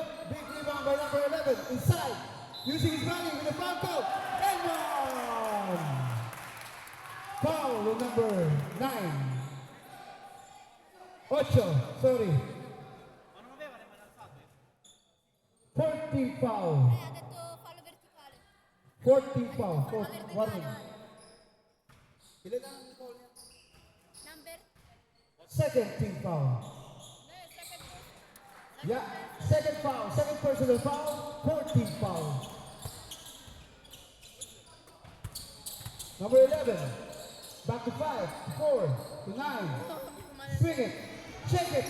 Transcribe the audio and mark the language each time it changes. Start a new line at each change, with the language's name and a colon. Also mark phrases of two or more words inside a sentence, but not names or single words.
English: Big rebound by number 11. Inside. Using his body with a foul call. And one. Foul with number 9. Ocho. Sorry. 14 foul.
Italian: Ha detto fallo verticale.
English: 14 foul.
Italian: Fallo
English: Warning.
Italian: verticale.
Filipino: Ilan ang foul niya?
English: Number? Second team foul. Second post. Yeah, second foul. Second personal foul. 14 foul. Number 11. Back to 5, to 4, to 9. Swing it. Check it.